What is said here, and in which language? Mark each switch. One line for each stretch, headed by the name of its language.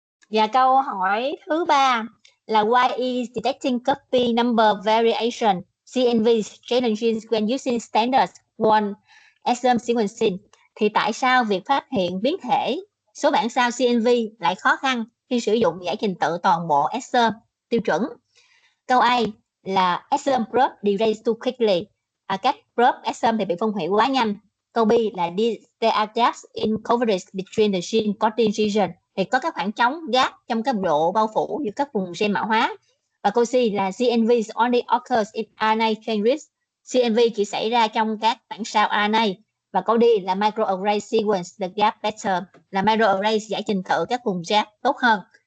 Vietnamese: Và câu hỏi thứ 3 là
English: why is detecting copy number variation CNV challenging when using standard one exome sequencing?
Vietnamese: Thì tại sao việc phát hiện biến thể số bản sao CNV lại khó khăn khi sử dụng giải trình tự toàn bộ exome tiêu chuẩn? Câu A là
English: exome probe degrades too quickly.
Vietnamese: Các probe exome thì bị phân hủy quá nhanh. Câu B là
English: there are gaps in coverage between the gene coding region.
Vietnamese: Thì có các khoảng trống gap trong cái độ bao phủ giữa các vùng gen mã hóa. Và câu C là
English: CNV only occurs in RNA changes.
Vietnamese: CNV chỉ xảy ra trong các bản sao RNA. Và câu D là
English: microarray sequence the gap better,
Vietnamese: là microarray giải trình tự các vùng gap tốt hơn.